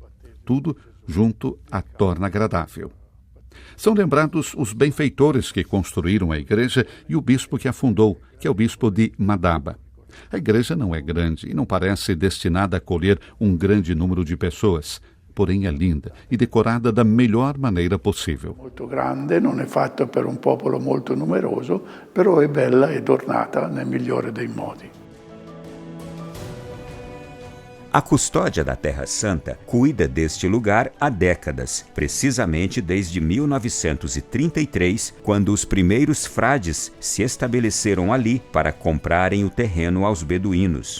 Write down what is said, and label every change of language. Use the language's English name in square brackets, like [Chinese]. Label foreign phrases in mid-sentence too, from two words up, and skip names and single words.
[Portuguese] Tudo junto a torna agradável. São lembrados os benfeitores que construíram a igreja e o bispo que a fundou, que é o bispo de Madaba. A igreja não é grande e não parece destinada a acolher um grande número de pessoas, porém é linda e decorada da melhor maneira possível. [Italian] Molto grande, non è fatta per un popolo molto numeroso, però è bella e adornata nel migliore dei modi. [Portuguese] A custódia da Terra Santa cuida deste lugar há décadas, precisamente desde 1933, quando os primeiros frades se estabeleceram ali para comprarem o terreno aos beduínos.